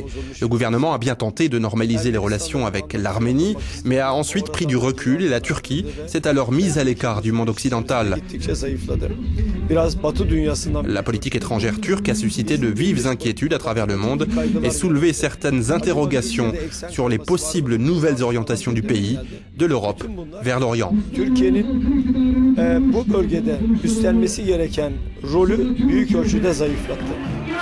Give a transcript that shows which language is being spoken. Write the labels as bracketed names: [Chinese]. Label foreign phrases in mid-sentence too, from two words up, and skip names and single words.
[French] Le gouvernement a bien tenté de normaliser les relations avec l'Arménie, mais a ensuite pris du recul et la Turquie s'est alors mise à l'écart du monde occidental. La politique étrangère turque a suscité de vives inquiétudes à travers le monde et soulevé certaines interrogations sur les possibles nouvelles orientations du pays, de l'Europe vers l'Orient. [Turkish] Bu bölgede üstlenmesi gereken rolü büyük ölçüde zayıflattı.